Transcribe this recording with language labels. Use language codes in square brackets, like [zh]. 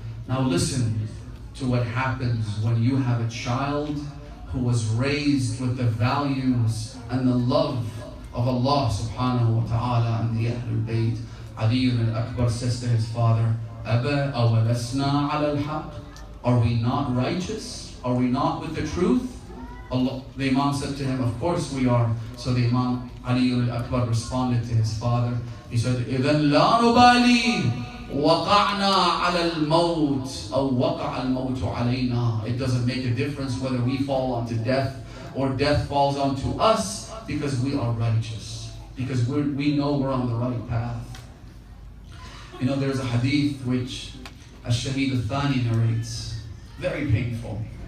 [en] Now listen to what happens when you have a child who was raised with the values and the love of Allah subhanahu wa ta'ala and the Ahlul Bayt. Ali al-Akbar says to his father, [ar] Aba awalasna ala al-haq? [en] Are we not righteous? Are we not with the truth? The Imam said to him, of course we are. So the Imam Ali al-Akbar responded to his father. He said, [ar] إِذَنْ لَا نُبَالِي وَقَعْنَا عَلَى الْمَوْتِ أَوْ وَقَعَ الْمَوْتُ عَلَيْنَا. [en] It doesn't make a difference whether we fall onto death or death falls onto us, because we are righteous, because we know we're on the right path. You know, there's a hadith which Ash-Shaheed al-Thani narrates, very painful.